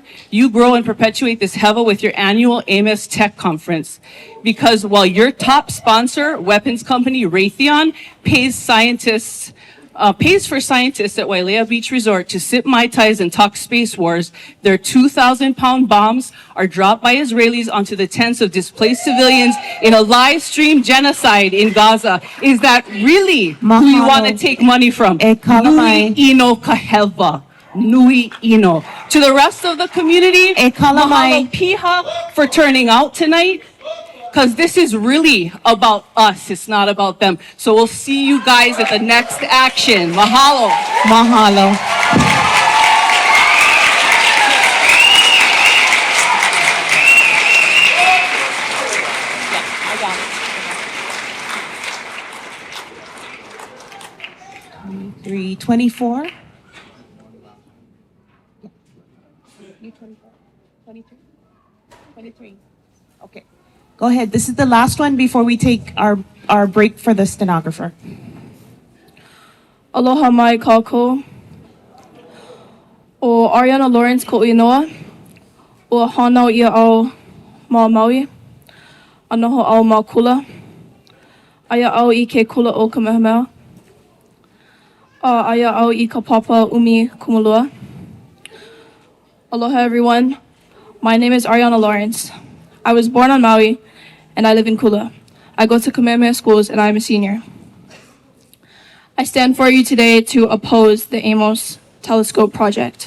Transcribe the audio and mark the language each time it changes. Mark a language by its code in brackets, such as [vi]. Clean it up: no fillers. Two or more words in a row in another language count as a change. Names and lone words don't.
[en] You grow and perpetuate this hevel with your annual AMOS Tech Conference, because while your top sponsor, weapons company Raytheon, pays for scientists at Wailea Beach Resort to sip Mai Tais and talk space wars, their 2,000-pound bombs are dropped by Israelis onto the tents of displaced civilians in a live stream genocide in Gaza. Is that really who you want to take money from? [haw] Nui ino kahelva. Nui ino. [en] To the rest of the community, [haw] mahalo piha [en] for turning out tonight. Because this is really about us. It's not about them. So we'll see you guys at the next action. Mahalo. Mahalo. Yeah, 24. 23. Okay. Go ahead. This is the last one before we take our break for the stenographer. [haw] Aloha mai kākou. O Ariana Lawrence ko inoa. O hanau ia au ma Maui. Anoho au ma kula. Aya au I ke kula o Kamehameha. Aya au I ka papa umi kumulua. [en] Aloha everyone. My name is Ariana Lawrence. I was born on Maui and I live in Kula. I go to Kamehameha schools and I'm a senior. I stand for you today to oppose the AMOS telescope project.